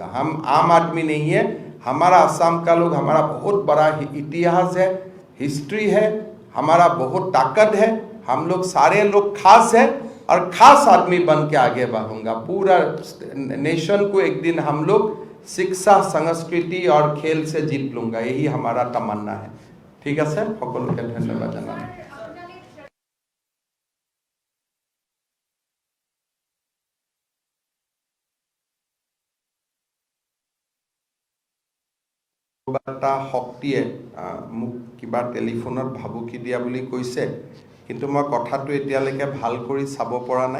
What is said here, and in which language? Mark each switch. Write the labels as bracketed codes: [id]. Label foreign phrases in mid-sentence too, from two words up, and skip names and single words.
[hi] हम आम आदमी नहीं है, हमारा असम का लोग, हमारा बहुत बड़ा इतिहास है, हिस्ट्री है, हमारा बहुत ताकत है। हम लोग सारे लोग खास है और खास आदमी बन के आगे बढ़ूंगा। पूरा नेशन को एक दिन हम लोग शिक्षा, संस्कृति और खेल से जीत लूंगा, यही हमारा तमन्ना है। ठीक है सर, [as] সকলোকে ধন্যবাদ জানাই। এটা শক্তিয়ে মোক কিবা টেলিফোনত ভাবুকি দিয়া বুলি কৈছে, কিন্তু মই কথাটো এতিয়ালৈকে ভাল কৰি চাব পৰা নাই।